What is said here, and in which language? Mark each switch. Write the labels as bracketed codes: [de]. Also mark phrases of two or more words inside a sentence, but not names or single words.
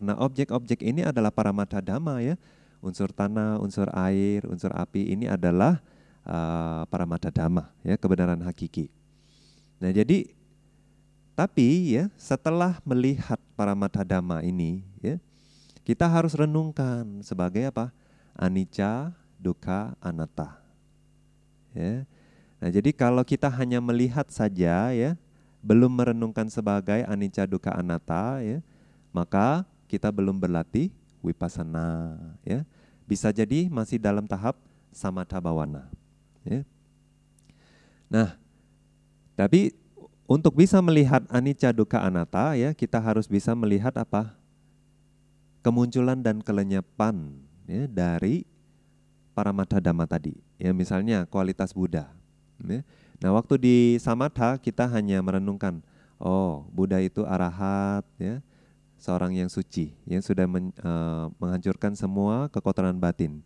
[id] Nah, objek-objek ini adalah [pi] paramattha dhamma, [id] ya. Unsur tanah, unsur air, unsur api ini adalah [pi] paramattha dhamma, [id] ya, kebenaran hakiki. Nah, jadi tapi, ya, setelah melihat [pi] paramattha dhamma [id] ini, ya, kita harus renungkan sebagai apa? [pi] Anicca, dukkha, anatta. [id] Ya. Nah, jadi kalau kita hanya melihat saja, ya, belum merenungkan sebagai [pi] anicca, dukkha, anatta, [id] ya, maka kita belum berlatih vipassana, ya. Bisa jadi masih dalam tahap [pi] samatha bhawana, [id] ya. Nah, tapi untuk bisa melihat [pi] anicca dukkha anatta [id] ya, kita harus bisa melihat apa? Kemunculan dan kelenyapan ya, dari [pi] paramattha dhamma [id] tadi. Ya, misalnya kualitas Buddha. Ya. Nah, waktu di samatha kita hanya merenungkan, oh, Buddha itu arahat ya, seorang yang suci, yang sudah menghancurkan semua kekotoran batin.